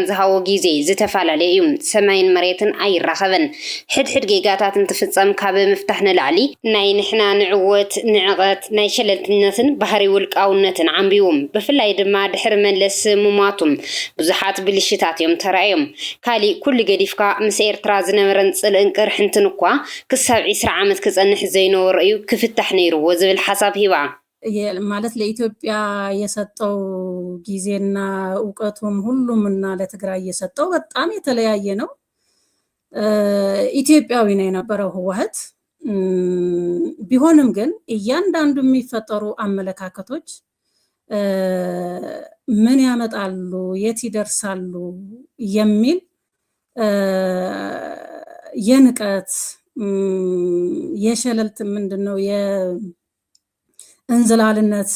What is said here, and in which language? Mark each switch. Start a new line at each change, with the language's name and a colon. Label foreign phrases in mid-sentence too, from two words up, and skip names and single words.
Tigrinya: ዝሃዎ ግዜ ዝተፋላለየ እዩ ሰማይን መሬትን ኣይራኸበን ሕድሕድ ጌጋታት እንትፍጸም ካብ ምፍታሕ ንላዕሊ ናይ ንሕና ንዕወት ንዕቐት ናይ ሸለልትነትን ባህሪ ውልቃውነትን ዓንቢዎም ብፍላይ ድማ ድሕሪ መለስ ሙማቱም ብዙሓት ብልሽታት እዮም ተራእዮም ካሊእ ኩሉ ገዲፍካ ምስ ኤርትራ ዝነበረን ጽልእን ቅርሕንትን እኳ ክሳብ 20 ዓመት ክጸንሕ ዘይነበረ እዩ ክፍታሕ ነይሩዎ ዝብል ሓሳብ ሂባ
Amharic: ማለት ለኢትዮጵያ የሰጠው ጊዜና ዕውቀቱም ሁሉምና ለትግራይ የሰጠው በጣም የተለያየ ነው። ኢትዮጵያዊ ነው የነበረው ህወሓት ቢሆንም ግን እያንዳንዱ የሚፈጠሩ አመለካከቶች ምን ያመጣሉ የት ይደርሳሉ የሚል የንቀት የሸለልት ምንድነው እንዝላልነት